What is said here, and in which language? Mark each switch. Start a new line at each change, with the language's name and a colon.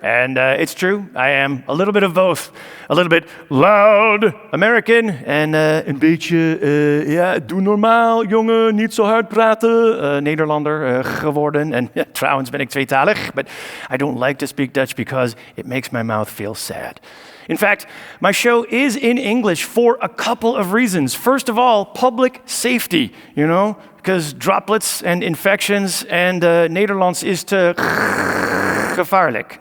English: And it's true, I am a little bit of both. A little bit loud American
Dutch: en een beetje, doe normaal, jongen, niet zo hard praten. Nederlander geworden. En trouwens ben ik tweetalig,
English: but I don't like to speak Dutch because it makes my mouth feel sad. In fact, my show is in English for a couple of reasons. First of all, public safety, because droplets and infections and
Dutch: Nederlands is te gevaarlijk.